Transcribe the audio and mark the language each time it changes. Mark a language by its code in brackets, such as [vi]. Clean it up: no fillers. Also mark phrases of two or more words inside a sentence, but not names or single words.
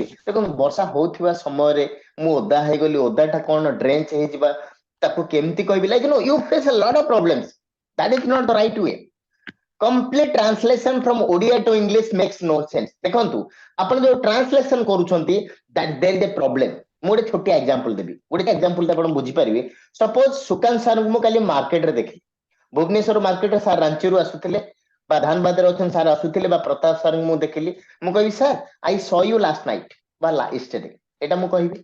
[or] ଦେଖନ୍ତୁ ବର୍ଷା ହଉଥିବା ସମୟରେ ମୁଁ ଓଦା ହେଇଗଲି, ଓଦାଟା କଣ ଡ୍ରେଞ୍ଚ ହେଇଯିବା, ତାକୁ କେମିତି କହିବି? [en] like you face a lot of problems. That is not the right way. Complete translation from Odia to English makes no sense. [or] ଦେଖନ୍ତୁ ଆପଣ ଯୋଉ ଟ୍ରାନ୍ସଲେସନ କରୁଛନ୍ତି [en] that there is a problem. [or] ମୁଁ ଗୋଟେ ଛୋଟିଆ ଏକ୍ସାମ୍ପଲ ଦେବି, ଗୋଟେ ଏକ୍ସାମ୍ପଲ ଆପଣ ବୁଝିପାରିବେ। ସପୋଜ ସୁକାନ୍ତ ସାର୍ ମୁଁ କାଲି ମାର୍କେଟରେ ଦେଖିଲି, ଭୁବନେଶ୍ୱର ମାର୍କେଟରେ ସାର୍ ରାଞ୍ଚିରୁ ଆସୁଥିଲେ ବା ଧାନବାଦରେ ଅଛନ୍ତି ସାର୍ ଆସୁଥିଲେ, ବା ପ୍ରତାପ ସାର୍ ମୁଁ ଦେଖିଲି, ମୁଁ କହିବି ସାର୍ [en] I saw you last night [or] ବା yesterday, ଏଇଟା ମୁଁ କହିବି।